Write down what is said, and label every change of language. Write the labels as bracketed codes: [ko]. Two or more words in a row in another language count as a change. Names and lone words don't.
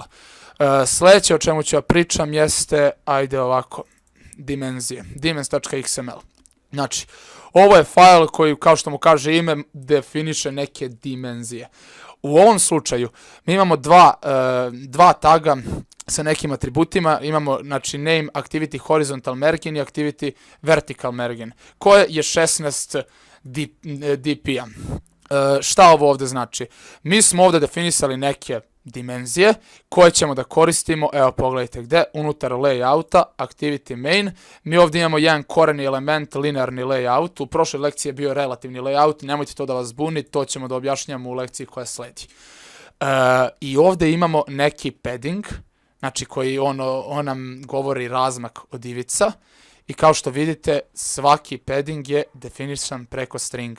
[bs] Sljedeće o čemu ću ja pričam jeste, ajde ovako, dimenzije, dimens.xml. Znači, ovo je fajl koji, kao što mu kaže ime, definiše neke dimenzije. U ovom slučaju mi imamo dva taga sa nekim atributima, imamo znači name, [en] activity horizontal margin [bs] i [en] activity vertical margin, [bs] koje je 16 dp-a. Šta ovo ovdje znači? Mi smo ovdje definisali neke dimenzije koje ćemo da koristimo, evo pogledajte gdje, unutar layouta, activity main, mi ovdje imamo jedan koreni element, linearni layout, u prošloj lekciji je bio relativni layout, nemojte to da vas zbuni, to ćemo da objašnjamo u lekciji koja sledi. I ovdje imamo neki padding, znači koji on nam govori razmak od ivica, i kao što vidite, svaki padding je definisan preko stringa.